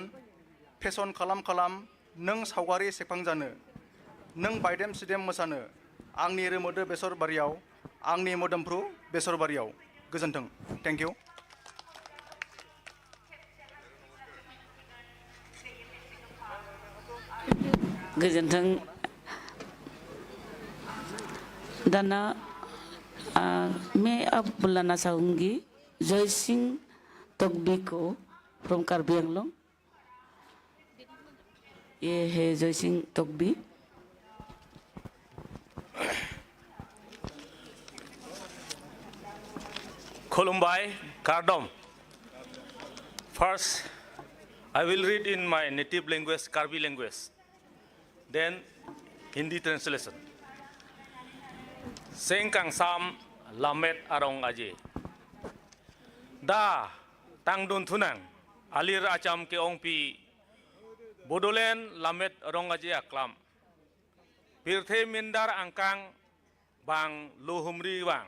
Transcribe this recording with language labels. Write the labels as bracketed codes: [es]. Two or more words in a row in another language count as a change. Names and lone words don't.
[brx] फेसन खालाम खालाम नों सावगारि सेबखांजानो, नों बायदेम सिदेम मोसानो आंनि रोमोदो बेसर बारियाव, आंनि मोदोमफ्रु बेसर बारियाव। गोजोन्थों। [en] thank you. [brx] गोजोन्थों। [hi] दाना मैं अब बुलाना चाहूँगी जय सिंह तोगबी को फ्रॉम कार्बी आंगलोंग। ये है जय सिंह तोगबी। [mjw] Kolumbai, Kardom. [en] First, I will read in my native language, Karbi language. Then, Hindi translation. [mjw] Seng kang sam lamet arong aje. Da tangdun tunang alir acham ke ongpi borderland lamet arong aje aklam. Pirthe mindar angkang bang luhumri bang.